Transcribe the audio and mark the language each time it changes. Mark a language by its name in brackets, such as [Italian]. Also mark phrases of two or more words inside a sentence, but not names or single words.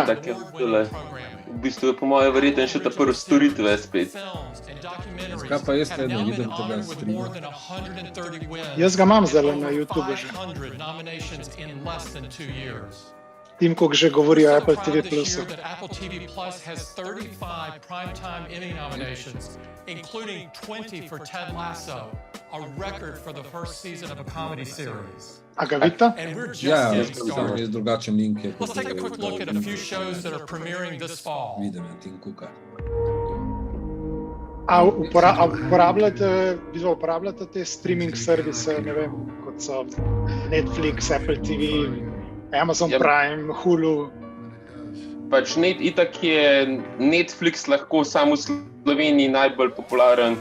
[Slovenian] V bistvu je po moje verjetno še ta prv storitve spet. Kaj pa jaz ne vidim tega streama? Jaz ga imam zdaj na YouTube že. Tim Cook že govori o Apple TV Plusu. [English] Apple TV Plus has 35 primetime Emmy nominations, including 20 for Ted Lasso, a record for the first season of a comedy series. [Slovenian] A ga vidite? [English] And we're just [Slovenian] Ja, [English] getting started. [Slovenian] je drugačen link. [English] Let's take a quick look at a few shows that are premiering this fall. [Slovenian] Vidim Tim Cooka. A uporabljate te streaming servise, ne vem, kot so Netflix, Apple TV, Amazon Prime, Hulu? Pač itak je Netflix lahko samo v Sloveniji najbolj popularen.